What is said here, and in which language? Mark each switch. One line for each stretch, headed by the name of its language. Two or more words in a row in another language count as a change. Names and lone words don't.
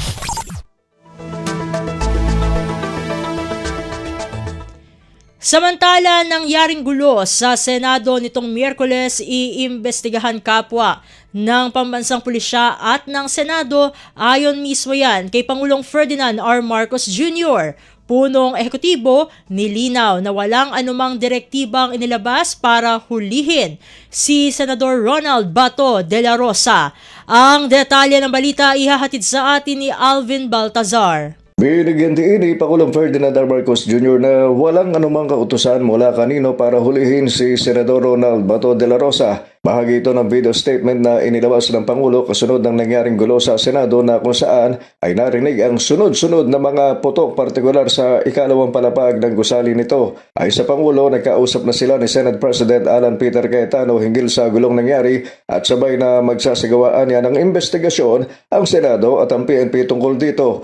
Filipino: Samantala, nangyaring gulo sa Senado nitong Miyerkules, iimbestigahan kapwa ng pambansang pulisya at ng Senado. Ayon mismo yan kay Pangulong Ferdinand R. Marcos Jr., punong ehekutibo, nilinaw na walang anumang direktibang inilabas para hulihin si Senador Ronald Bato de la Rosa. Ang detalye ng balita ihahatid sa atin ni Alvin Baltazar. Binigyan din ni Pangulong Ferdinand R. Marcos Jr. na walang anumang kautusan mula kanino para hulihin si Senador Ronald Bato de la Rosa. Bahagi ito ng video statement na inilabas ng Pangulo kasunod ng nangyaring gulo sa Senado na kung saan ay narinig ang sunod-sunod na mga putok partikular sa ikalawang palapag ng gusali nito. Ay sa Pangulo, nagkausap na sila ni Senate President Alan Peter Cayetano hinggil sa gulong nangyari at sabay na magsasagawaan niya ng investigasyon ang Senado at ang PNP tungkol dito.